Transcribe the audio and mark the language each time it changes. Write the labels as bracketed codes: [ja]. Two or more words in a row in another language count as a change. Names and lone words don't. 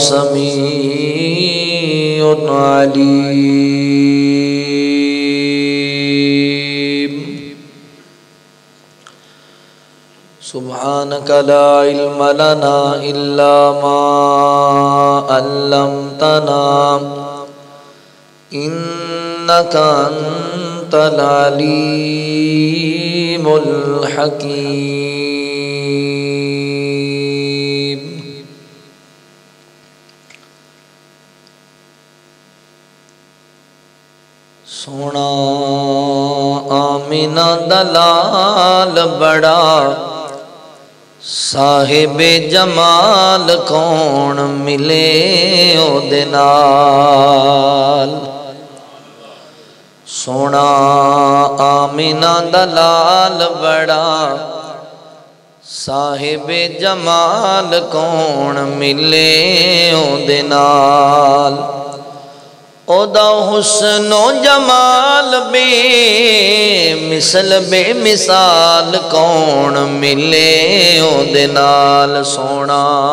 [ar] سميع عليم سبحانك لا علم لنا إلا ما علمتنا إنك أنت العليم [pa] الحكيم سونا آمینہ دلال بڑا صاحب جمال کون ملے او دے نال سونا آمینہ دلال بڑا صاحب جمال کون ملے او دے نال او دا حسن و جمال بے مثل بے مثال کون ملے او دے نال سونا